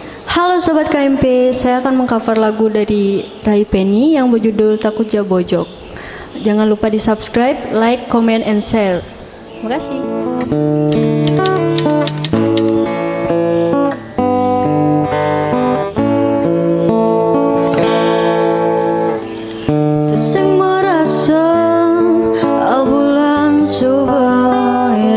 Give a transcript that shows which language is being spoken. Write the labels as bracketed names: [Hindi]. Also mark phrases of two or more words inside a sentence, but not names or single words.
[Indonesian] Halo Sobat KMP, saya akan mengcover lagu dari Rai Penny yang berjudul Takut Jabojok. Jangan lupa di subscribe, [English] like, comment, and share. [Indonesian] Terima kasih. [Balinese] Sing merasa abulan subai